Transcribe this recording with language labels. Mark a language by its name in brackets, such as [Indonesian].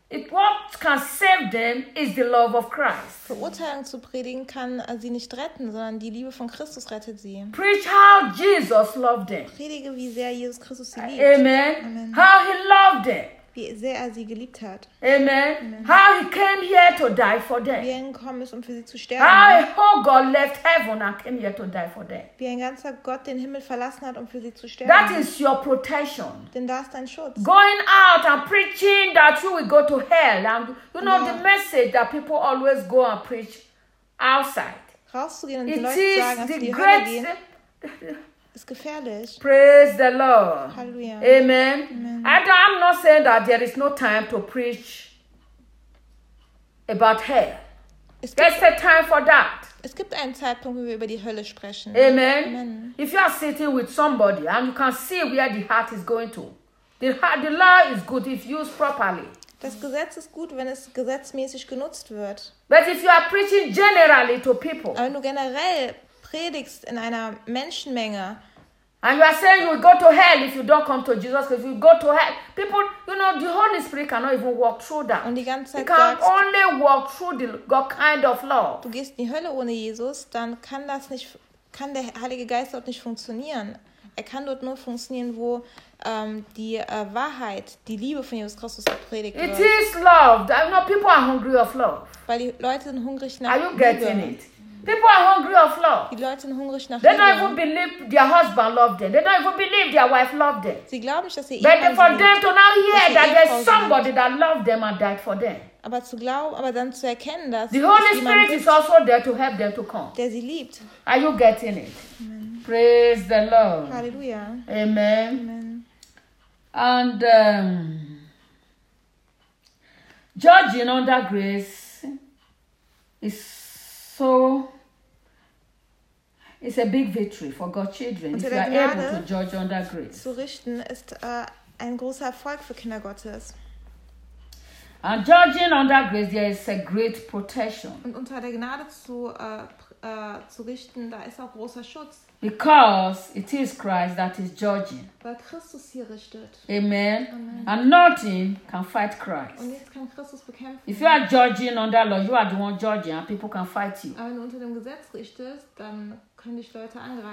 [English] What can save them is the love of Christ. [German] Verurteilung zu predigen kann sie nicht retten, sondern die Liebe von Christus rettet sie. [English] Preach how Jesus loved them. [German] Predige, wie sehr Jesus Christus sie liebt. Amen. Amen. [English] How he loved them. [German] Wie sehr er sie geliebt hat. Amen. Amen. [English] How he came here to die for them. [German] Wie er gekommen ist, um für sie zu sterben. [English] How a whole God left heaven and came here to die for them. [German] Wie ein ganzer Gott den Himmel verlassen hat, um für sie zu sterben. [English] That is your protection. [German] Denn da ist dein Schutz. [English] Going out and preaching that you will go to hell. And you know the message that people always go and preach outside. [German] Rauszugehen und die Leute sagen, dass sie in die Hölle gehen. Ist gefährlich. [English] Praise the Lord. Hallelujah. Amen. Amen. I'm not saying that there is no time to preach about hell. There's a time for that. [German] Es gibt einen Zeitpunkt, wo wir über die Hölle sprechen. Amen. Amen. [English] If you are sitting with somebody and you can see where the heart is going to, the law is good if used properly. [German] Das Gesetz ist gut, wenn es gesetzmäßig genutzt wird. [English] But if you are preaching generally to people, [German] aber wenn du generell predigst in einer Menschenmenge, [English] and you are saying you will go to hell if you don't come to Jesus, because if you go to hell, people, you know, the Holy Spirit cannot even walk through that. [German] Und die ganze Zeit [English] he can [German] sagst, [English] only walk through the God kind of law. [German] Du gehst in die Hölle ohne Jesus, dann kann das nicht, kann der Heilige Geist dort nicht funktionieren. Er kann dort nur funktionieren, wo die Wahrheit, die Liebe von Jesus Christus gepredigt wird. [English] It is love. You know, people are hungry of love. [German] Weil die Leute sind hungrig nach Liebe. [English] Are you getting it? People are hungry of love. [German] Die Leute sind hungrig nach Liebe. [English] They don't even believe their husband loved them. They don't even believe their wife loved them. [German] Sie glauben nicht, dass sie ihren Ehemann liebt. [English] But for them to now hear that there's somebody that loved them and died for them. [German] Aber zu glauben, aber dann zu erkennen, dass [English] the Holy Spirit is also there to help them to come. [German] Der sie liebt. [English] Are you getting it? Amen. Praise the Lord. Hallelujah. Amen. Amen. And judging under grace is so. It's a big victory for God's children. If you are able to judge under grace. [German] Zu richten ist ein großer Erfolg für Kinder Gottes. [English] And judging under grace, there is a great protection. [German] Und unter der Gnade zu richten, da ist auch großer Schutz. [English] Because it is Christ that is judging. [German] Weil Christus hier richtet. Amen. Amen. [English] And nothing can fight Christ. [German] Und jetzt kann Christus bekämpfen. [English] If you are judging under law, you are the one judging, and people can fight you. [German] Aber wenn du unter dem Gesetz richtest, dann können dich Leute angreifen.